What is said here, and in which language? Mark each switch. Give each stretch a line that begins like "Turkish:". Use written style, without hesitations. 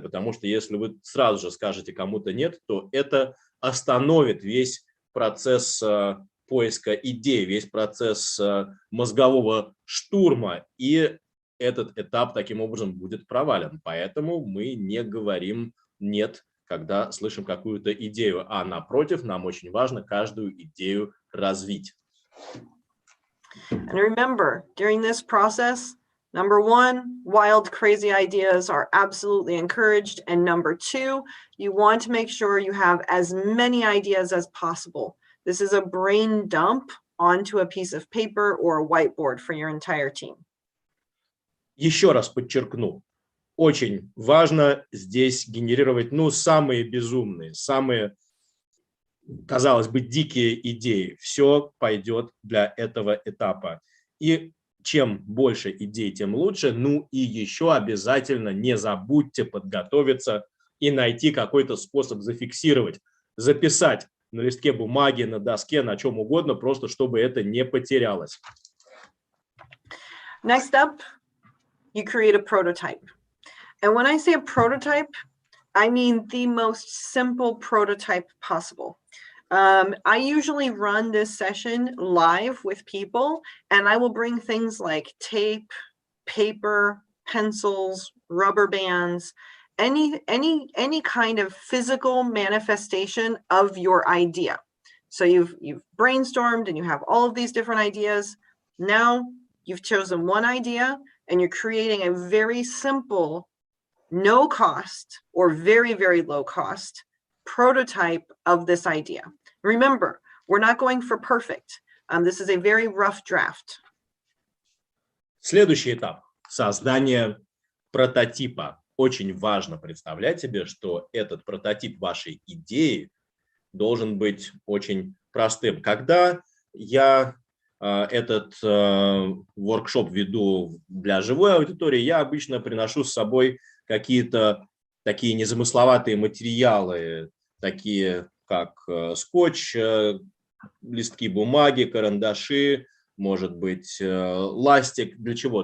Russian: Потому что если вы сразу же скажете кому-то «нет», то это остановит весь процесс поиска идей, весь процесс мозгового штурма, и этот этап таким образом будет провален. Поэтому мы не говорим «нет», когда слышим какую-то идею, а напротив, нам очень важно каждую идею развить.
English: And remember, during this process, number one, wild, crazy ideas are absolutely encouraged. And number two, you want to make sure you have as many ideas as possible. This is a brain dump onto a piece of paper or a whiteboard for your entire team.
Russian: Еще раз подчеркну, очень важно здесь генерировать, самые безумные, самые, казалось бы, дикие идеи. Все пойдет для этого этапа. И чем больше идей, тем лучше. Ну и еще обязательно не забудьте подготовиться и найти какой-то способ зафиксировать, записать на листке бумаги, на доске, на чем угодно, просто чтобы это не потерялось.
English: Next up, you create a prototype. And when I say a prototype, I mean the most simple prototype possible. I usually run this session live with people, and I will bring things like tape, paper, pencils, rubber bands, any kind of physical manifestation of your idea. So you've brainstormed and you have all of these different ideas. Now you've chosen one idea and you're creating a very simple, no cost or very, very low cost prototype of this idea. Remember, we're not going for perfect. This is a very rough draft.
Russian: Следующий этап – создание прототипа. Очень важно представлять себе, что этот прототип вашей идеи должен быть очень простым. Когда я этот воркшоп веду для живой аудитории, я обычно приношу с собой какие-то такие незамысловатые материалы, такие как скотч, листки бумаги, карандаши, может быть, ластик. Для чего?